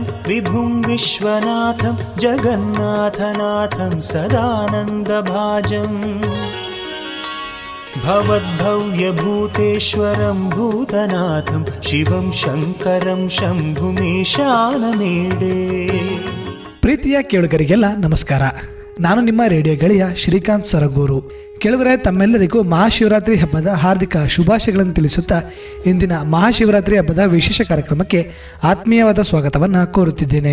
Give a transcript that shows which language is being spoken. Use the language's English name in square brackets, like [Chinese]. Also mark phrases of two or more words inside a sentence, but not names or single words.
[Sanskrit] विभुं विश्वनाथं जगन्नाथनाथं सदानन्दभाजम् भवद्भव्यभूतेश्वरं भूतनाथं शिवं शङ्करं शम्भुमीशानमीडे. [Kannada] ಪ್ರೀತಿಯ ಕೇಳುಗರಿಗೆಲ್ಲ ನಮಸ್ಕಾರ. ನಾನು ನಿಮ್ಮ ರೇಡಿಯೋ ಗೆಳೆಯ ಶ್ರೀಕಾಂತ್ ಸರಗೂರು. ಕೇಳುಗರೆ, ತಮ್ಮೆಲ್ಲರಿಗೂ ಮಹಾಶಿವರಾತ್ರಿ ಹಬ್ಬದ ಹಾರ್ದಿಕ ಶುಭಾಶಯಗಳನ್ನು ತಿಳಿಸುತ್ತಾ ಇಂದಿನ ಮಹಾಶಿವರಾತ್ರಿ ಹಬ್ಬದ ವಿಶೇಷ ಕಾರ್ಯಕ್ರಮಕ್ಕೆ ಆತ್ಮೀಯವಾದ ಸ್ವಾಗತವನ್ನು ಕೋರುತ್ತಿದ್ದೇನೆ.